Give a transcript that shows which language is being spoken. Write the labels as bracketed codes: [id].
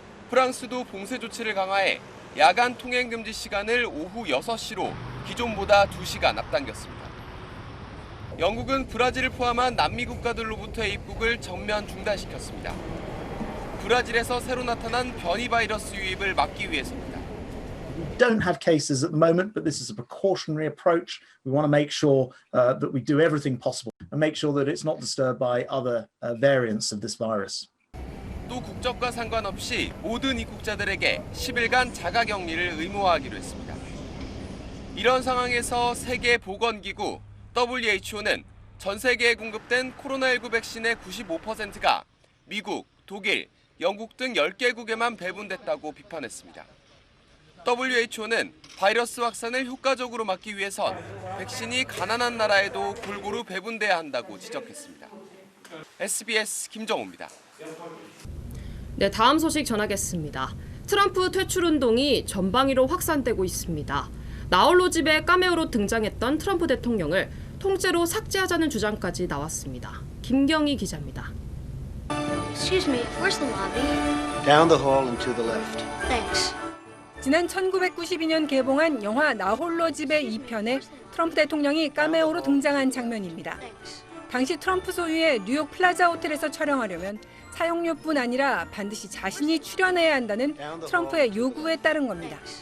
[ko] 프랑스도 봉쇄 조치를 강화해 야간 통행 금지 시간을 오후 6시로 기존보다 2시간 앞당겼습니다. 영국은 브라질을 포함한 남미 국가들로부터의 입국을 전면 중단시켰습니다. 브라질에서 새로 나타난 변이 바이러스 유입을 막기 위해서입니다. [en] We don't have cases at the moment, but this is a precautionary approach. We want to make sure that we do everything possible and make sure that it's not disturbed by other variants of this virus. [ko] 또 국적과 상관없이 모든 입국자들에게 10일간 자가격리를 의무화하기로 했습니다. 이런 상황에서 세계보건기구 WHO는 전 세계에 공급된 코로나19 백신의 95%가 미국, 독일, 영국 등 10개국에만 배분됐다고 비판했습니다. WHO는 바이러스 확산을 효과적으로 막기 위해선 백신이 가난한 나라에도 골고루 배분돼야 한다고 지적했습니다. SBS 김정우입니다. 네, 다음 소식 전하겠습니다. 트럼프 퇴출 운동이 전방위로 확산되고 있습니다. 나홀로 집에 카메오로 등장했던 트럼프 대통령을 통째로 삭제하자는 주장까지 나왔습니다. 김경희 기자입니다. [en] Excuse me, where's the lobby? Down the hall and to the left. Thanks. [ko] 지난 1992년 개봉한 영화 나홀로 집의 2편에 트럼프 대통령이 카메오로 등장한 장면입니다. 당시 트럼프 소유의 뉴욕 플라자 호텔에서 촬영하려면 사용료뿐 아니라 반드시 자신이 출연해야 한다는 트럼프의 요구에 따른 겁니다.